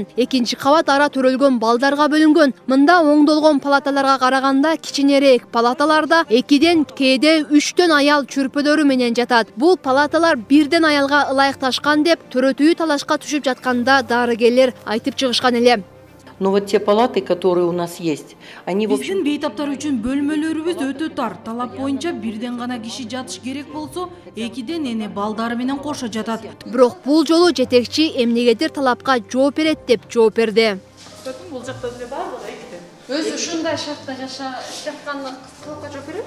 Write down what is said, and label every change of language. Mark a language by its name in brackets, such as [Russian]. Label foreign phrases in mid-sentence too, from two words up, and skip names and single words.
[Kyrgyz] Экинчи кабат ара төрөлгөн балдарга бөлүнгөн. Мында оңдолгон палаталарга караганда кичинерээк палаталарда 2ден кээде 3төн аял чүрпөлөрү менен жатат. Бул палаталар бирден аялга ылайыкташкан деп төрөт үйү талашка түшүп жатканда дарыгерлер айтып чыгышкан эле. [Russian] Но вот те палаты, которые у нас есть, они в общем... [Kyrgyz] Биздин бейтаптар үчүн бөлмөлөрүбүз өтө тар. Талап боюнча бирден гана киши жатыш керек болсо, 2ден эне балдары менен кошо жатат. Бирок бул жолу жетекчи эмнегедир талапка жооп берет деп жооп берди. Бул жакта деле бардыгы 2ден. Өзү ушундай шартта жашатканына талапка жооп берет?